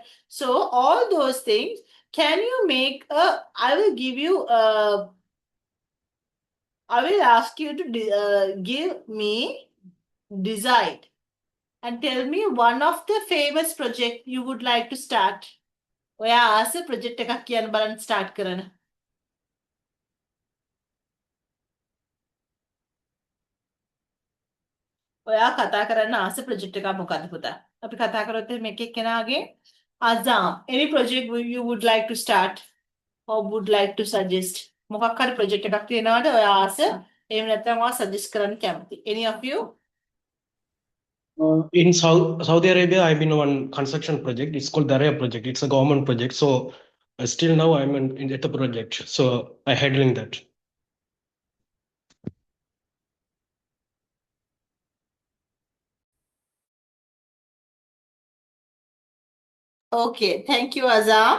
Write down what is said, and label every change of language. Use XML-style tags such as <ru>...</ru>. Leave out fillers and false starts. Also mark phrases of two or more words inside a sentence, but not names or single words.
<en>So all those things, can you make a, I will give you a, I will ask you to give me, decide and tell me one of the famous project you would like to start.</en> <si>ඔයා ආස project එකක් කියන්න බලන්න start කරන්න. ඔයා කතා කරන්න ආස project එකක් මොකද්ද පුතා? අපි කතා කරොත් මේක එක්කෙනාගේ</si> <en>Azam, any project you would like to start or would like to suggest?</en> <si>මොකක් හරි project එකක් තියෙනවද ඔයා ආස? එහෙම නැත්නම් ඔයා suggest කරන්න කැමති?</si> <en>Any of you? In Saudi Arabia, I've been on construction project. It's called Daria project. It's a government project. So still now I'm at the project. So I handling that. Okay, thank you, Azam.</en>